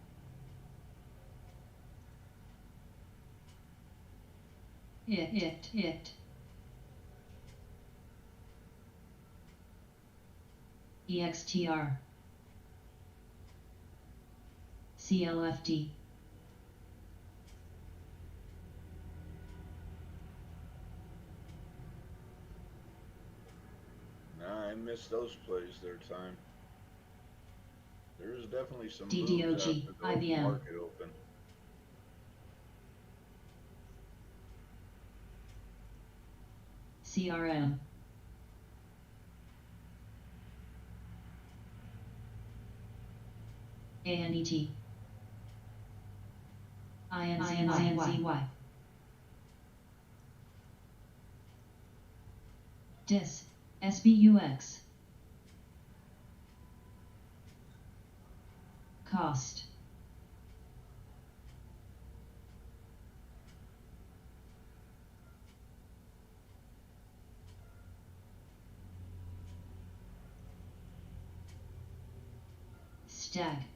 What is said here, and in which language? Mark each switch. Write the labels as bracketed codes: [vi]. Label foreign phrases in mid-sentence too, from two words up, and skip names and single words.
[en] It. EXTR. CLFD. Nah, I missed those plays their time. There's definitely some DDOG, moves after the IBM. market open. CRM. ANET. INZY. DIS. SBUX. Cost. Stag.